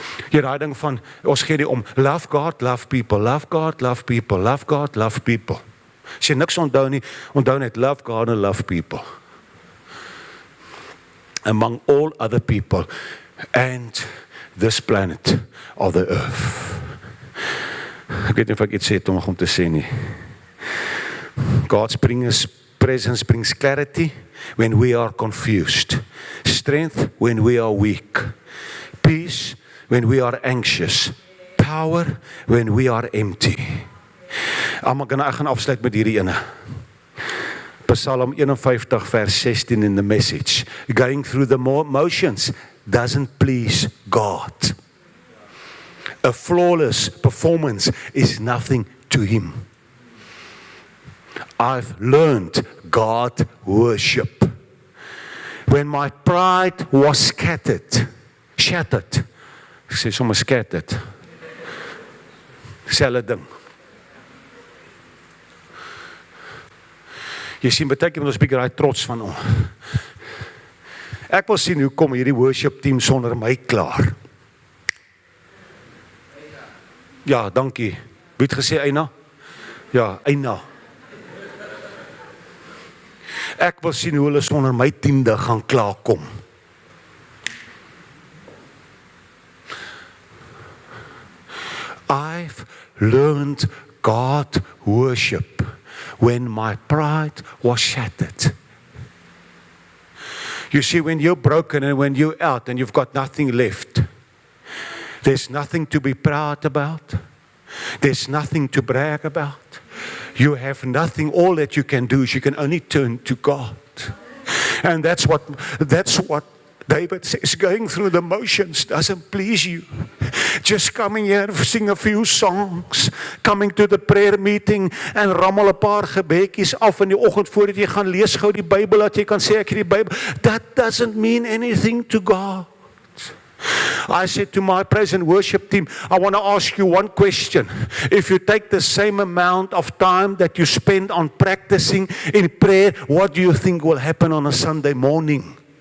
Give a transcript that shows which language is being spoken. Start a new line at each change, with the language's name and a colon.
Afrikaans: Hier daai ding van, ons gee die om,
English: love God, love people, love God, love people, love God, love people.
Afrikaans: As jy niks onthou nie, onthou net,
English: love God and love people. Among all other people and this planet of the earth.
Afrikaans: Ek weet nie of ek iets sê om te sê nie.
English: God's presence brings clarity when we are confused. Strength when we are weak. Peace when we are anxious. Power when we are empty.
Afrikaans: Ek gaan afsluit met hierdie ene.
English: Psalm 51 vers 16 in the Message. Going through the motions doesn't please God. A flawless performance is nothing to him. I've learned God worship. When my pride was shattered,
Afrikaans: ek sê sommer scattered, selfe ding. Jy sien, baie keer moet ons bietjie daai trots van ons. Ek wil sien hoe kom hierdie worship team sonder my klaar. Ja, dankie. Wie het gesê Eina? Ja, Eina. Ek wil sien hoe hulle sonder my 10de gaan klaarkom.
English: I've learned God worship when my pride was shattered. You see, when you're broken and when you're out and you've got nothing left, there's nothing to be proud about. There's nothing to brag about. You have nothing. All that you can do is you can only turn to God. And that's what David says, going through the motions doesn't please you. Just coming here, sing a few songs, coming to the prayer meeting
Afrikaans: en rammel 'n paar gebedjies af in die oggend voordat jy gaan lees gou die Bybel dat jy kan sê ek het die Bybel.
English: That doesn't mean anything to God. I said to my praise and worship team, I want to ask you one question. If you take the same amount of time that you spend on practicing in prayer, what do you think will happen on a Sunday morning?